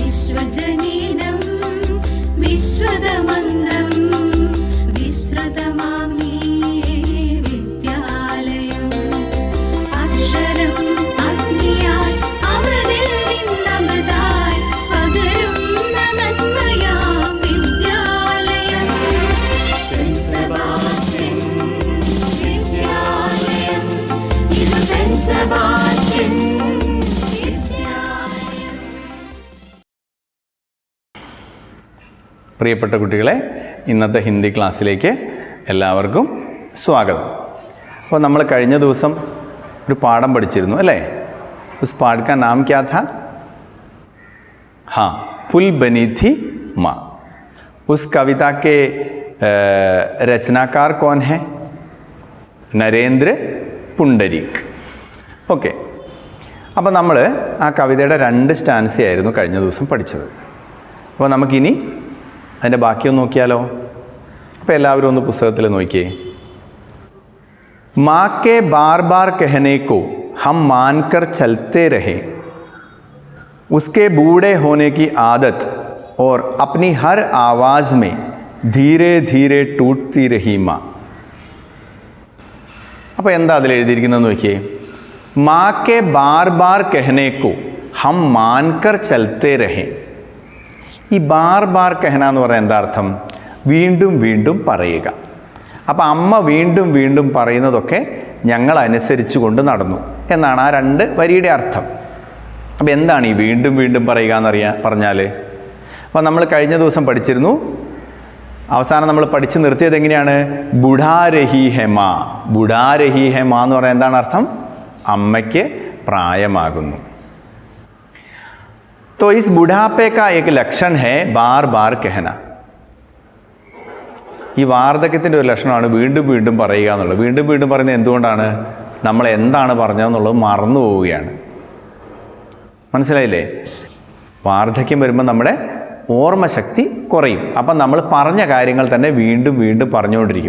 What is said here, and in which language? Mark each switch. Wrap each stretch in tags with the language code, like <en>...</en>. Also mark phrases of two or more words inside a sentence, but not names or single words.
<sa>विश्वजनीनं विश्वदमन्दं विश्रुतमामि विद्यालयम् अक्षरम् अग्नियाय</sa> <ml>अमृतिൽ നിന്നമൃതായി പകരുന്ന നന്മയാം വിദ്യാലയം സെന്റ് സെബാസ്റ്റ്യൻ വിദ്യാലയം ഇത് സെന്റ് സെബാസ്റ്റ്യൻ. പ്രിയപ്പെട്ട കുട്ടികളെ, ഇന്നത്തെ ഹിന്ദി ക്ലാസ്സിലേക്ക് എല്ലാവർക്കും സ്വാഗതം. അപ്പോൾ നമ്മൾ കഴിഞ്ഞ ദിവസം ഒരു പാഠം പഠിച്ചിരുന്നു അല്ലേ?</ml> <hi>उस पाठ का नाम क्या था? हाँ, पुल बनी थी माँ. उस कविता के रचनाकार कौन है?</hi> <ml>നരേന്ദ്ര പുണ്ടരീക്. ഓക്കെ, അപ്പോൾ നമ്മൾ ആ കവിതയുടെ 2 സ്റ്റാൻസയായിരുന്നു കഴിഞ്ഞ ദിവസം പഠിച്ചത്. അപ്പോൾ നമുക്കിനി അതിൻ്റെ ബാക്കിയൊന്ന് നോക്കിയാലോ? അപ്പോൾ എല്ലാവരും ഒന്ന് പുസ്തകത്തിൽ നോക്കിയേ.</ml> <hi>माँ के बार बार कहने को हम मानकर चलते रहे, उसके बूढ़े होने की आदत और अपनी हर आवाज़ में धीरे धीरे टूटती रही माँ.</hi> <ml>അപ്പോൾ എന്താ അതിൽ എഴുതിയിരിക്കുന്നത് നോക്കിയേ.</ml> <hi>माँ के बार बार कहने को हम मानकर चलते रहे.</hi> <ml>ഈ</ml> <hi>बार बार कहना</hi> <ml>എന്ന് പറയാൻ എന്താ അർത്ഥം? വീണ്ടും വീണ്ടും പറയുക. അപ്പോൾ അമ്മ വീണ്ടും വീണ്ടും പറയുന്നതൊക്കെ ഞങ്ങൾ അനുസരിച്ചു കൊണ്ട് നടന്നു എന്നാണ് ആ 2 വരിയുടെ അർത്ഥം. അപ്പോൾ എന്താണ് ഈ വീണ്ടും വീണ്ടും പറയുക എന്ന് പറഞ്ഞാൽ? അപ്പോൾ നമ്മൾ കഴിഞ്ഞ ദിവസം പഠിച്ചിരുന്നു. അവസാനം നമ്മൾ പഠിച്ചു നിർത്തിയത് എങ്ങനെയാണ്?</ml> <hi>बुढ़ा रही है माँ. बुढ़ा रही है माँ</hi> <ml>എന്ന് പറയാൻ എന്താണ് അർത്ഥം? അമ്മയ്ക്ക് പ്രായമാകുന്നു.</ml> <hi>तो इस बुढ़ापे का एक लक्षण है बार बार कहना.</hi> <ml>ഈ വാർദ്ധക്യത്തിൻ്റെ ഒരു ലക്ഷണമാണ് വീണ്ടും വീണ്ടും പറയുക എന്നുള്ളത്. വീണ്ടും വീണ്ടും പറയുന്നത് എന്തുകൊണ്ടാണ്? നമ്മൾ എന്താണ് പറഞ്ഞതെന്നുള്ളത് മറന്നു പോവുകയാണ്. മനസ്സിലായില്ലേ? വാർദ്ധക്യം വരുമ്പോൾ നമ്മുടെ ഓർമ്മശക്തി കുറയും. അപ്പം നമ്മൾ പറഞ്ഞ കാര്യങ്ങൾ തന്നെ വീണ്ടും വീണ്ടും പറഞ്ഞുകൊണ്ടിരിക്കും.</ml>